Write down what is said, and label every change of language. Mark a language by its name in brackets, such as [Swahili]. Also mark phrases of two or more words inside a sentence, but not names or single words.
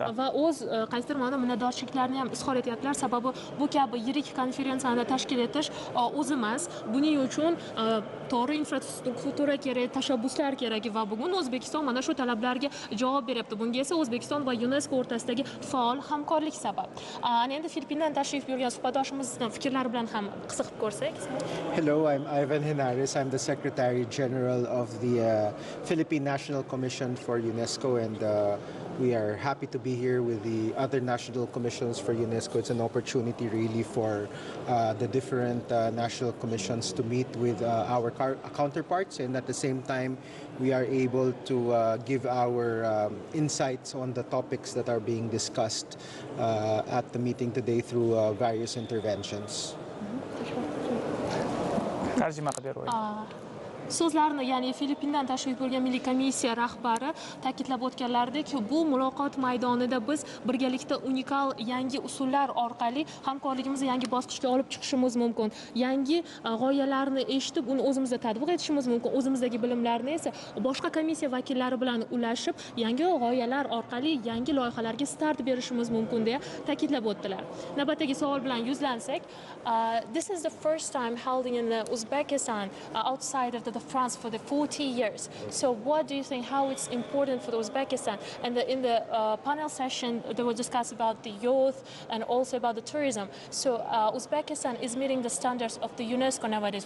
[Uzbek] Va o'z qaysidir ma'noda minnatdorchiliklarni ham izhor etyaptilar. Sababi bu kabi yirik konferensiyani tashkil etish o'z emas. Buning uchun to'g'ri infrastruktura kerak, tashabbuslar kerak va bugun O'zbekiston mana shu talablarga javob beryapti. Bunga esa O'zbekiston va UNESCO o'rtasidagi faol hamkorlik sabab. Endi Filippindan tashrif buyurgan suhbatdoshimizning fikrlari bilan ham qiziqib ko'rsak. [English] Hello, I'm Ivan Henares. I'm the Secretary General of the Philippine National Commission for UNESCO and We are happy to be here with the other national commissions for UNESCO. It's an opportunity really for the different national commissions to meet with our counterparts, and at the same time we are able to give our insights on the topics that are being discussed at the meeting today through various interventions. [Uzbek] tarjima qilib beraylik. So'zlarni, ya'ni Filippindan tashrif buyurgan Milliy komissiya rahbari ta'kidlab o'tganlaridek, bu muloqot maydonida biz birgalikda unikal yangi usullar orqali hamkorligimizni yangi bosqichga olib chiqishimiz mumkin. Yangi g'oyalarni eshitib, uni o'zimizda tatbiq etishimiz mumkin. O'zimizdagi bilimlarni esa boshqa komissiya vakillari bilan ulashib, yangi g'oyalar orqali yangi loyihalarga start berishimiz mumkin deya ta'kidlab o'tdilar. Navbatdagi savol bilan yuzlansak, [English] this is the first time held in Uzbekistan outside of the France for the 40 years. So what do you think, how it's important for Uzbekistan? And in the panel session, they will discuss about the youth and also about the tourism. So Uzbekistan is meeting the standards of the UNESCO nowadays.